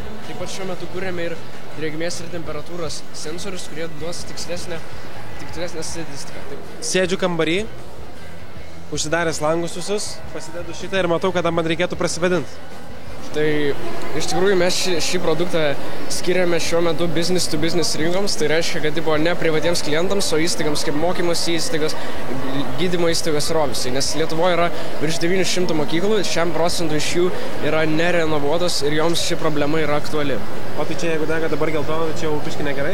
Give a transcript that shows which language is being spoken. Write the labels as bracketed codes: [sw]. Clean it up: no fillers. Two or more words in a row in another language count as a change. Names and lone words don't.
[lt] Taip pat šiuo metu kūrėme ir drėgmės ir temperatūros sensorius, kurie duos tikslesnę statistiką. Sėdžiu kambarį. Užsidaręs langus visus, pasidedu šitą ir matau, kada man reikėtų prasivadinti. Tai iš tikrųjų mes šį produktą skiriame šiuo metu [en] business to business [lt] rinkoms, tai reiškia, kad ne privatiems klientams, o įstaigams kaip mokymosi įstaigos, gydymo įstaigos ir ofisai, nes Lietuvoje yra virš 900 mokyklų, 100% iš jų yra nerenovuotos ir joms ši problema yra aktuali. O tai čia, jeigu dega dabar geltona, tai čia jau biškai negerai?